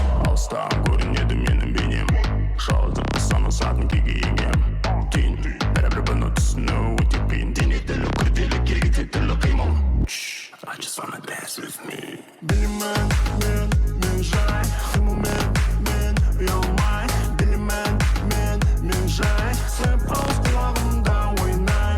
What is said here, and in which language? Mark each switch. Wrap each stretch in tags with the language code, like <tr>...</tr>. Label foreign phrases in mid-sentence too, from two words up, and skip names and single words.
<kk>Алыстан көрінеді менің бейнем, жалғыздықты санасатын күйге еңем. Кейін бәрібір бұны түсіну өте қиын. Дене тілі күрделі, керекті түрлі қимыл.</kk> <en>I just wanna dance with me.</en> <kk>Білемін, мен жай, қимылмен, ұялмай. Білемін, мен жай, сәп ауыз құлағымда ойнай.</kk>